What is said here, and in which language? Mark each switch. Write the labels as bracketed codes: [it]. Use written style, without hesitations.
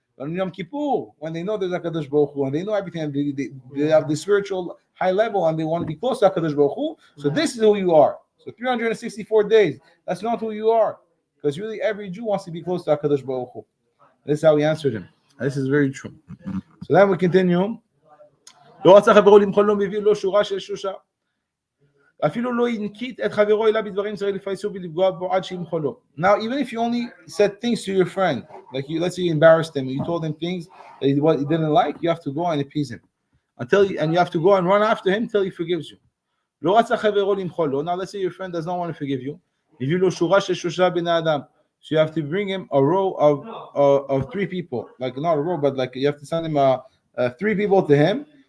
[en] But on Yom Kippur, when they know there's HaKadosh Baruch Hu, and they know everything, and they have the spiritual high level, and they want to be close to HaKadosh Baruch Hu, so this is who you are. So 364 days, that's not who you are. Because really every Jew wants to be close to HaKadosh Baruch Hu. This is how he answered him. And this is very true. So then we continue. [he] לא רצה חברו למחול לו מביא לו שורה של שלושה. אפילו לא ינקיט את חברו אלא בדברים צריך לפייסו ולפגוע בו עד שימחול לו. [en] Now, even if you only said things to your friend, like let's say you embarrassed him, you told him things that he didn't like, you have to go and appease him. And you have to go and run after him till he forgives you. [he] לא רצה חברו למחול לו. [en] Now, let's say your friend does not want to forgive you. מביא לו שורה של שלושה בני אדם. So you have to bring him a row of three people. Like not a row, but like you have to send him three people to him.